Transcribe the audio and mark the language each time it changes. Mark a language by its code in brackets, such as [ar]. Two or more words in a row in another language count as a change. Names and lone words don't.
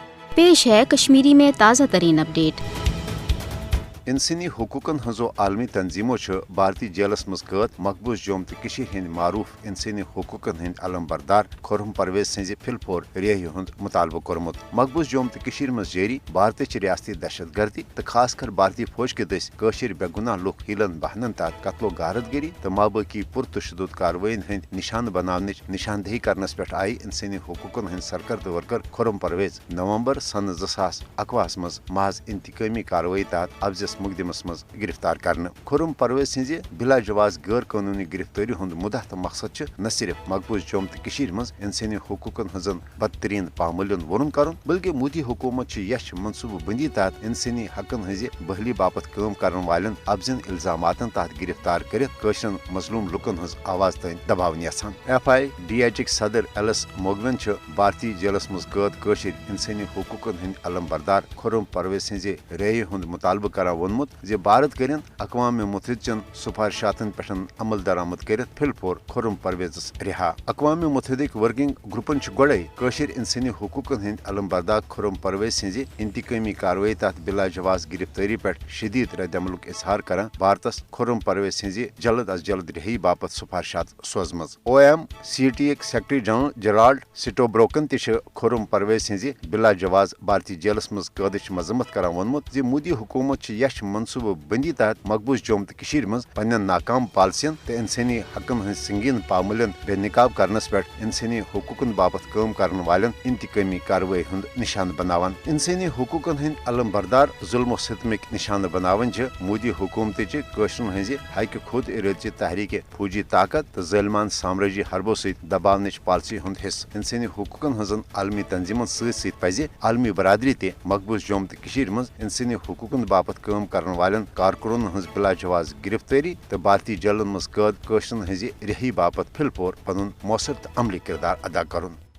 [ur] पेश है कश्मीरी में ताज़ा तरीन अपडेट। [ks] इंसानी हुकूकन हजो आलमी तंजीमों भारतीय जेलस मज कैद मकबूज जोम तो हंद मारूफ इंसानी हुकूकन हंद अलम बरदार खुर्रम परवेज सज फिलफोर रिहाई हंद मुतालबो कोरमुत। मकबूज जोम तो मज जारी भारत रियासती दहशत गर्दी तो खासकर भारतीय फौज के दस बेगुनाह लुक हीलन बहनन तहत कत्लो गारतगिरी तो माबाकी पुरतशदुद कार्रवाइन हंद निशान बनाने निशानदही करनस पे आई इंसानी हुकूकन हंद सरकर्द वर्कर खुर्रम परवेज नवंबर सन 2021 मज महज इंतकामी कार्रवाई तहत अफजस मुकदमस मज गिरफ्तार करने। खुर्रम परवेज सज बिला जवाज गैर कानूनी गिरफ्तारी हंद मुद्दा तो मकसद न सिर्फ मकबूज जोम तो मज इंसानी हुकूकन हजन बदतरीन पामलन वरुन कर बल्कि मोदी हुकूमत यश मनसूबह बंदी तहत इंसानी हकन हज बहली बापत [ur] काम करने वाले [ks] अफजन इल्जामातन तहत गिरफ्तार कर मजलूम लुकन हज आवाज तन दबावन यसान। FIDH सदर एलएस मोगवन भारतीय जेलस मज कैद इंसानी हुकूकन हंद अलम बरदार खुर्रम परवेज सज रिहाई हंद मुतालबह कर वोनमुत जे भारत करें अक़वाम मुत्तहिदन सिफारिशातन पे अमल दरामद कर फिलफोर खुर्रम परवेज रिहा। अक़वाम मुत्तहिद वर्किंग ग्रुपन गोड़े इंसानी हुकूकन हंद अलम बरदार खुर्रम परवेज सज इंतकामी कार्रवाई तहत बिला जवाज गिरफ्तारी पे शदीद रद्दमलुक इजहार कर भारतस खुर्रम परवेज सज जल्द अज जल्द रिहाई बापत सिफारिशात सोजम। OMCT सेक्रेटरी जनरल जेराल्ड स्टोब्रोकन खुर्रम परवेज सज बिला जवाज भारतीय जेलस मज कैद मजम्मत कर वोनमुत जे मोदी हुकूमत यश मनसूबह बंदी तहत मकबूज जोम तो मज पन्न नाकाम पॉलिसियन तो इंसानी हकन हंद संगीन पामलन बेनिकाब करनस पे इंसानी हुकूकन बापत [ur] काम करने वाले [ks] इंतकामी कार्रवाई हंद निशान बनावान। इंसानी हुकूकन हंद अलम बरदार जुल्म सितमिक निशान बनावान मोदी हुकूमत हंज हक खुद इरादची तहरीक फौजी ताकत तो ज़ालिमान साम्राज्य हरबों सहित दबावनच पॉलिसी हंद हिस्स। इंसानी हुकूकन हंजन आलमी तंजीमन सहित पज आलमी बरादरी ते मकबूज जोम तो मज इंसानी हुकूकन बापत [ur] काम करने वाले [ks] कारकुन हंज बिला जवाज गिरफ्तारी तो भारतीय जेलन मज कैद हंज रिहाई बापत फिलफोर पनुन मौसर तो अमली किरदार अदा कर।